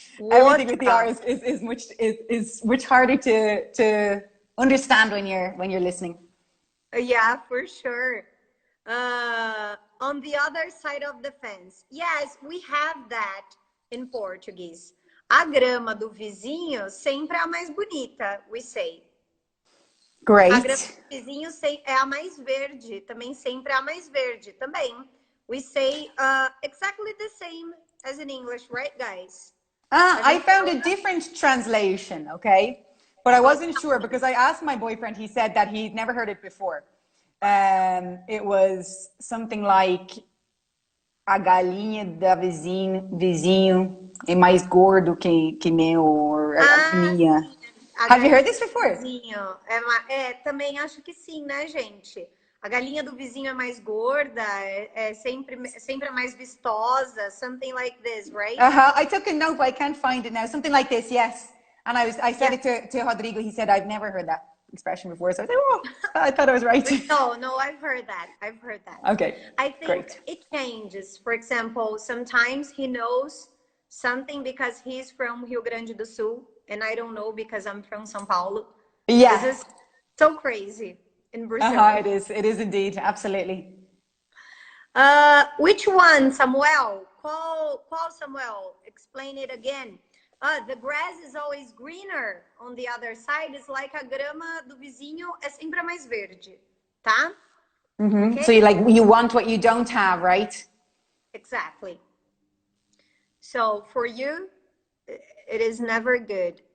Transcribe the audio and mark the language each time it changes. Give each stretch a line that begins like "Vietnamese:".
English: Everything with the R is much harder to understand when you're listening. Yeah, for sure. On the other side of the fence. Yes, we have that in Portuguese.
Portuguese: A grama do vizinho sempre é a mais bonita,
English: we say. Great.
Portuguese: A grama do vizinho é a mais verde, também sempre é a mais verde, também.
English: We say exactly the same as in English, right, guys? I found a different translation, okay? But I wasn't sure because I asked my boyfriend, he said that he'd never heard it before. It was something like
Portuguese: a galinha da vizinho é mais gordo que meu,
English: or minha. Have you heard this before?
Portuguese: Também acho que sim, né, gente? A galinha do vizinho é mais gorda, é sempre mais vistosa,
English: something like this, right? I took a note, but I can't find it now. Something like this, yes. And I said Yeah. it to Rodrigo. He said, I've never heard that expression before. So I said, oh, I thought I was right. No, I've heard that. I've heard that. Okay, I think great. it changes. For example, sometimes he knows something because he's from Rio Grande do Sul, and I don't know because I'm from São Paulo. Yeah. This is so crazy in Brazil. It is. It is indeed. Absolutely. Which one, Samuel? Qual Samuel? Explain it again. The grass is always greener on the other side. It's like
Portuguese: a grama do vizinho é sempre mais verde, tá?
English: Okay. So you want what you don't have, right? Exactly. So for you, it is never good.